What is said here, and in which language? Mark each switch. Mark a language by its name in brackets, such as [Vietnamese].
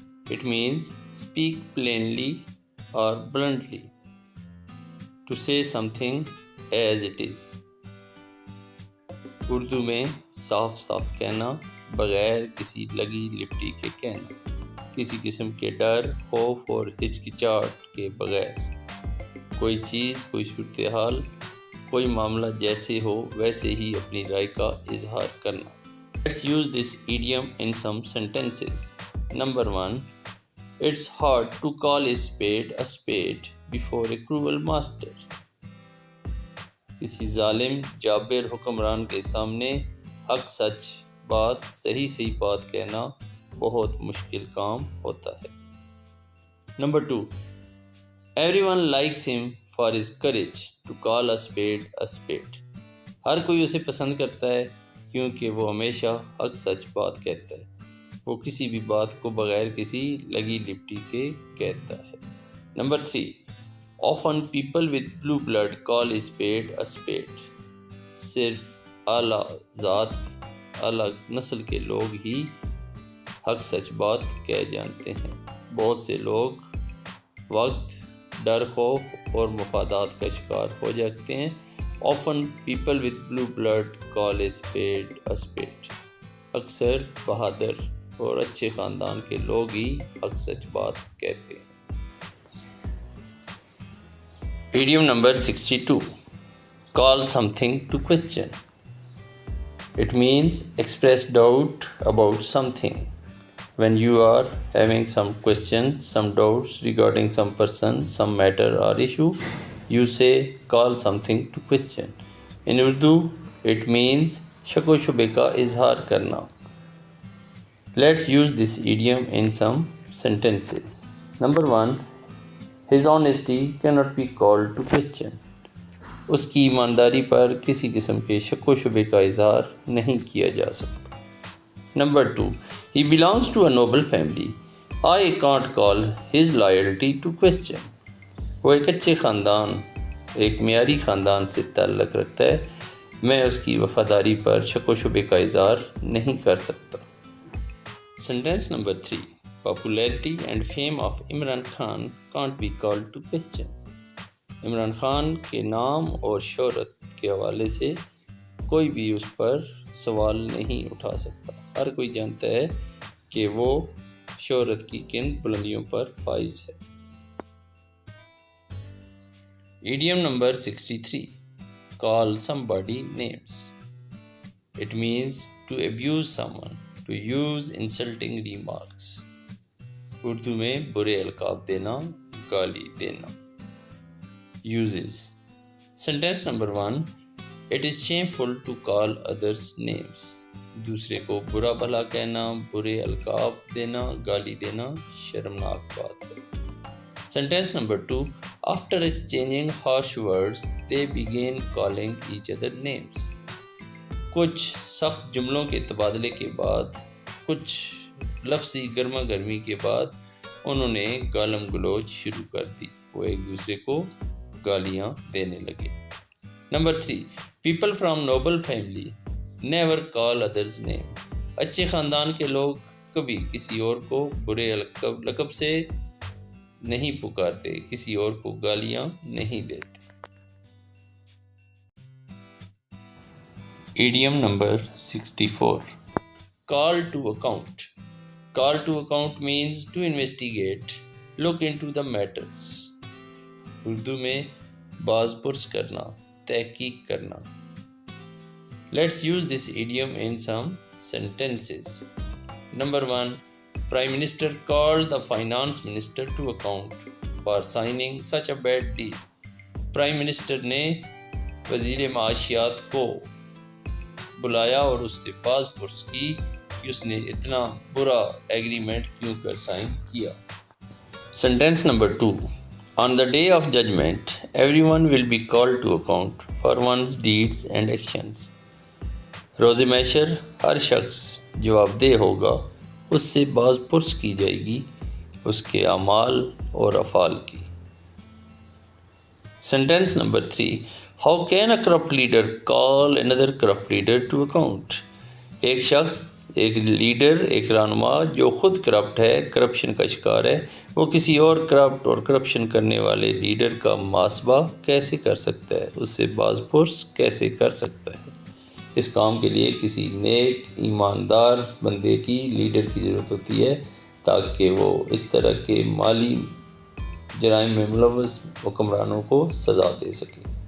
[English] It means speak plainly or bluntly. To say something as it is. [Urdu] Urdu میں صاف صاف کہنا، بغیر کسی لگی لپٹی کے کہنا، کسی قسم کے ڈر، خوف اور ہچکچاہٹ کے بغیر. کوئی چیز، کوئی صورتحال، کوئی معاملہ جیسے ہو ویسے ہی اپنی رائے کا اظہار کرنا. [English] Let's use this idiom in some sentences. Number 1. It's hard to call a spade before a cruel master. [Urdu] کسی ظالم جابر حکمران کے سامنے حق سچ بات، صحیح بات کہنا بہت مشکل کام ہوتا ہے. [English] Number 2. Everyone likes him for his courage to call a spade. [Urdu] ہر کوئی اسے پسند کرتا ہے کیونکہ وہ ہمیشہ حق سچ بات کہتا ہے. وہ کسی بھی بات کو بغیر کسی لگی لپٹی کے کہتا ہے. [English] Number 3. Often people with blue blood call a spade. [Urdu] صرف اعلیٰ ذات، اعلیٰ نسل کے لوگ ہی حق سچ بات کہہ جانتے ہیں. بہت سے لوگ وقت، ڈر، خوف اور مفادات کا شکار ہو جاتے ہیں. [English] Often people with blue blood call a spade. [Urdu] اکثر بہادر اور اچھے خاندان کے لوگ ہی حق سچ بات کہتے ہیں. [English] Idiom number 62. Call something to question. It means express doubt about something. When you are having some questions, some doubts regarding some person, some matter or issue, you say call something to question. In Urdu, it means [Urdu] شک و شبے کا اظہار کرنا. [English] Let's use this idiom in some sentences. Number 1. His honesty cannot be called to question. [Urdu] اس کی ایمانداری پر کسی قسم کے شک و شبے کا اظہار نہیں کیا جا سکتا. [English] Number 2. He belongs to a noble family. I can't call his loyalty to question. [Urdu] وہ ایک اچھے خاندان، ایک معیاری خاندان سے تعلق رکھتا ہے، میں اس کی وفاداری پر شک و شبے کا اظہار نہیں کر سکتا. [English] Sentence number 3. Popularity and fame of Imran Khan can't be called to question. [Urdu] Imran Khan کے نام اور شہرت کے حوالے سے کوئی بھی اس پر سوال نہیں اٹھا سکتا. ہر کوئی جانتا ہے کہ وہ شہرت کی کن بلندیوں پر فائز ہے. [English] Idiom number 63. Call somebody names. It means to abuse someone, to use insulting remarks. [Urdu] Urdu میں برے القاب دینا، گالی دینا. [English] Uses. Sentence number 1. It is shameful to call others names. [Urdu] دوسرے کو برا بھلا کہنا، برے القاب دینا، گالی دینا شرمناک بات ہے. [English] Sentence number 2. After exchanging harsh words, they began calling each other names. [Urdu] کچھ سخت جملوں کے تبادلے کے بعد، کچھ لفظی گرما گرمی کے بعد انہوں نے گالم گلوچ شروع کر دی. وہ ایک دوسرے کو گالیاں دینے لگے. [English] Number 3. People from noble family never call others name. [Urdu] اچھے خاندان کے لوگ کبھی کسی اور کو برے لقب سے نہیں پکارتے، کسی اور کو گالیاں نہیں دیتے. [English] Idiom number 64. Call to account. Call to account means to investigate, look into the matters. [Urdu] Urdu میں باز پرس کرنا، تحقیق کرنا. [English] Let's use this idiom in some sentences. Number 1. Prime Minister called the Finance Minister to account for signing such a bad deal. [Urdu] Prime Minister نے وزیر معاشیات کو بلایا اور اس سے باز پرس کی کہ اس نے اتنا برا ایگریمنٹ کیوں کر سائن کیا. [English] Sentence number 2. On the day of judgment, everyone will be called to account for one's deeds and actions. [Urdu] روز محشر ہر شخص جواب دہ ہوگا، اس سے باز پرس کی جائے گی اس کے اعمال اور افعال کی. [English] Sentence number 3. How can a corrupt leader call another corrupt leader to account? [Urdu] ایک شخص، ایک لیڈر، ایک رہنما جو خود کرپٹ ہے، کرپشن کا شکار ہے، وہ کسی اور کرپٹ اور کرپشن کرنے والے لیڈر کا محاسبہ کیسے کر سکتا ہے، اس سے باز پرس کیسے کر سکتا ہے؟ اس کام کے لیے کسی نیک ایماندار بندے کی، لیڈر کی ضرورت ہوتی ہے تاکہ وہ اس طرح کے مالی جرائم میں ملوث حکمرانوں کو سزا دے سکے۔